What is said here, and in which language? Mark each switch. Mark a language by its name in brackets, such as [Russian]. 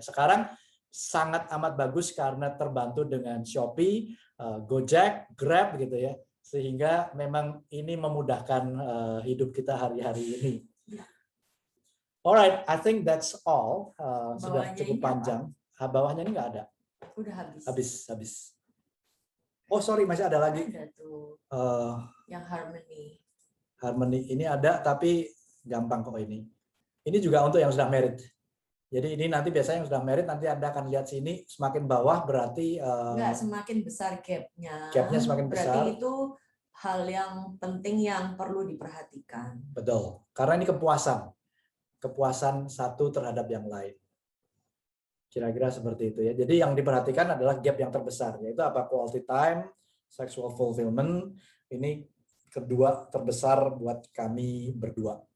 [Indonesian] Sekarang sangat amat bagus karena terbantu dengan Shopee, Gojek, Grab gitu ya, sehingga memang ini memudahkan hidup kita hari-hari ini. [English] Alright, I think that's all. [Indonesian] Sudah cukup panjang. Bawahnya ini nggak ada. Udah habis. Habis. [English] Oh sorry, [Indonesian] masih ada lagi. Ada tuh. Yang Harmony ini ada, tapi gampang kok ini. Ini juga untuk yang sudah married. Jadi ini nanti biasanya yang sudah married, nanti Anda akan lihat sini, semakin bawah berarti enggak, semakin besar gapnya. Gapnya semakin besar. Berarti itu hal yang penting yang perlu diperhatikan. Betul, karena ini kepuasan satu terhadap yang lain. Kira-kira seperti itu ya. Jadi yang diperhatikan adalah gap yang terbesar, yaitu apa? [English] Quality time, sexual fulfillment. [Indonesian] Ini kedua terbesar buat kami berdua.